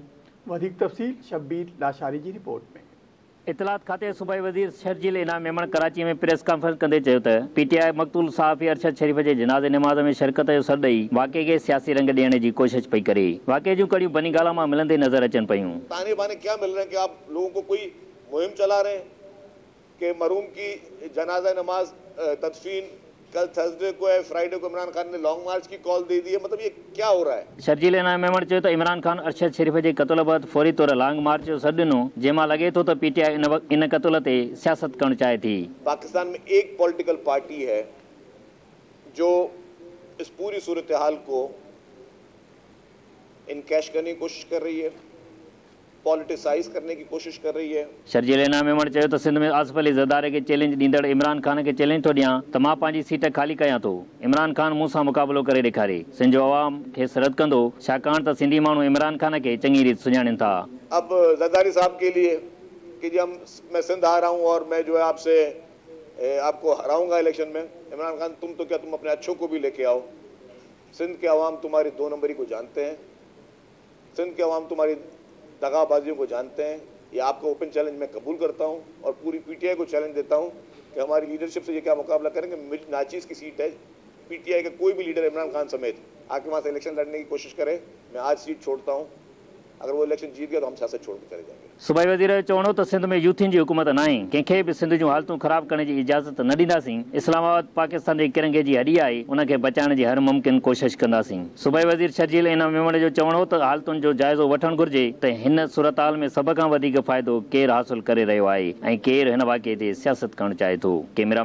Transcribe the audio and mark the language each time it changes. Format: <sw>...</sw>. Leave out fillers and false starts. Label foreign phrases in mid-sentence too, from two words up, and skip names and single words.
<sd>वधीक तफ़सील शब्बीर लाशारी जी रिपोर्ट में। इतलात खाते सूबाई वज़ीर शर्जील इनाम मेमन कराची में</sd> <en>press conference</en> <sd>कंदे चयो त PTI मक़तूल सहाफ़ी अरशद शरीफ़ जे जनाज़े निमाज़ में शिरकत जो सॾु ॾेई वाक़िए खे सियासी रंग ॾियण जी कोशिश पई करे। वाक़िए जूं कड़ियूं बनी गाला मां मिलंदे नज़र अचनि पियूं।</sd> <ur>تانے بانے کیا مل رہے ہیں کہ آپ لوگوں کو کوئی مہم چلا رہے ہیں کہ مرحوم کی جنازہ نماز تدفین کل تھرسڈے کو ہے، فرائیڈے کو عمران خان نے</ur> <en>long march</en> <ur>کی کال دے دی ہے. مطلب یہ کیا ہو رہا ہے?</ur> <sd>शर्जील इनाम मेमन चयो त इमरान खान अरशद शरीफ़ जे क़त्ल बैदि फौरी तौर</sd> <en>long march</en> <sd>जो सॾु ॾिनो, जंहिंमां लॻे थो त PTI इन क़त्ल ते सियासत करणु चाहे थी।</sd> <ur>پاکستان میں ایک</ur> <en>political party</en> <ur>ہے جو اس پوری صورتحال کو انکیش کرنے کی کوشش کر رہی ہے، پولیٹیسائز کرنے کی کوشش کر رہی ہے.</ur> <sd>शर्जील इनाम मेमन चयो त सिंध में आसिफ अली ज़रदारी खे चैलेंज ॾींदड़ इमरान खान खे चैलेंज थो ॾियां त मां पंहिंजी सीट खाली कयां थो। इमरान खान मूंसां मुक़ाबिलो करे ॾेखारे, सिंध जो अवाम खेसि रद्द कंदो, छाकाणि त सिंधी माण्हू इमरान खान खे चङी रीति सुञाणनि था।</sd> <ur>اب زرداری صاحب کے لیے کہ جی میں سندھ آ رہا ہوں اور میں جو ہے آپ کو ہراؤں گا الیکشن میں. عمران خان تم اپنے اچھوں کو بھی لے کے آؤ۔ سندھ کے عوام تمہاری 2 نمبری کو جانتے ہیں، سندھ کے عوام تمہاری دغابازیوں کو جانتے ہیں. یہ آپ کا</ur> <en>open challenge</en> <ur>میں قبول کرتا ہوں اور پوری PTI کو چیلنج دیتا ہوں کہ ہماری لیڈرشپ سے یہ کیا مقابلہ کریں گے. ناچیز کی سیٹ ہے، PTI کا کوئی بھی لیڈر عمران خان سمیت آ کے وہاں سے الیکشن لڑنے کی کوشش کرے، میں آج سیٹ چھوڑتا ہوں. اگر وہ الیکشن جیت گیا تو ہم سیاست چھوڑ کے چلے جائیں گے.</ur> <sd>सूबाई वज़ीर जो चवणो त सिंध में यूथियुनि जी हुकूमत न आहे, कंहिंखे बि सिंध जूं हालतूं ख़राब करण जी इजाज़त न ॾींदासीं। इस्लामाबाद पाकिस्तान जे किरंगे जी हॾी आहे, उनखे बचाइण जी हर मुमकिन कोशिश कंदासीं। सूबाई वज़ीर शर्जील इनाम मेमन जो चवणो त हालतुनि जो जाइज़ो वठणु घुर्जे त हिन सूरतहाल में सभ खां वधीक फ़ाइदो केरु हासिल करे रहियो आहे ऐं केरु हिन वाक़िए ते सियासत करणु चाहे थो।</sd>